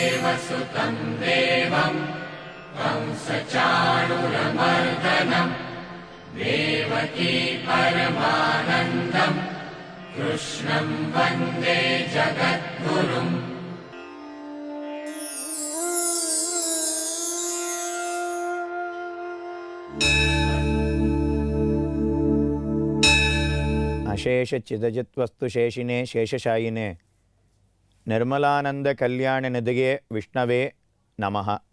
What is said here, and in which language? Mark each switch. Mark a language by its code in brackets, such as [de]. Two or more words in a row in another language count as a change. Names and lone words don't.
[sa] वसुतं देवं कंसचाणूरमर्दनं देवकी परमानन्दं कृष्णं वन्दे जगद्गुरुम्. अशेष चिदचिद्वस्तु शेषिणे शेषशायिने निर्मलानन्द कल्याण निधये विष्णवे नमः.